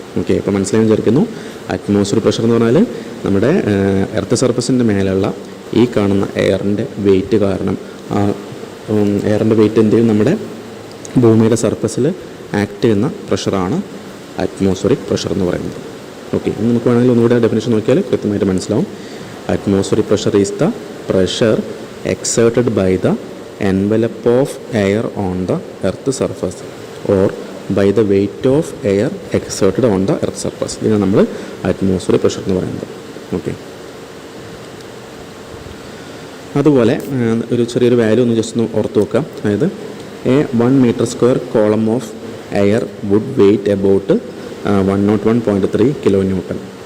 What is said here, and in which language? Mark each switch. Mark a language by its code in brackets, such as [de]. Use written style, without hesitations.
[ml] Okay, ഇപ്പോൾ മനസ്സിലായി വിചാരിക്കുന്നു. അറ്റ്മോസ്ഫിയറിക് പ്രഷർ എന്ന് പറഞ്ഞാൽ നമ്മുടെ എർത്ത് സർഫസിൻ്റെ മേലുള്ള ഈ കാണുന്ന എയറിൻ്റെ വെയിറ്റ് കാരണം ആ എയറിൻ്റെ വെയിറ്റ് എന്ത് ചെയ്യും? നമ്മുടെ ഭൂമിയുടെ സർഫസിൽ ആക്ട് ചെയ്യുന്ന പ്രഷറാണ് അറ്റ്മോസ്ഫിയറിക് പ്രഷർ എന്ന് പറയുന്നത്. ഓക്കെ, നമുക്ക് വേണമെങ്കിൽ ഒന്നുകൂടെ ഡെഫിനേഷൻ നോക്കിയാൽ കൃത്യമായിട്ട് മനസ്സിലാവും. [en] Atmospheric pressure is the pressure exerted by the envelope of air on the earth surface or by the weight of air exerted on the earth surface. [ml] ഇതിനാണ് നമ്മൾ അറ്റ്മോസ്ഫിയറിക് പ്രഷർ എന്ന് പറയുന്നത്. ഓക്കെ, അതുപോലെ ഒരു ചെറിയൊരു വാല്യൂ ഒന്ന് ജസ്റ്റ് ഒന്ന് ഓർത്ത് വെക്കാം. അതായത് [en] 1 meter square column of air would weight about 101.3 kilonewton.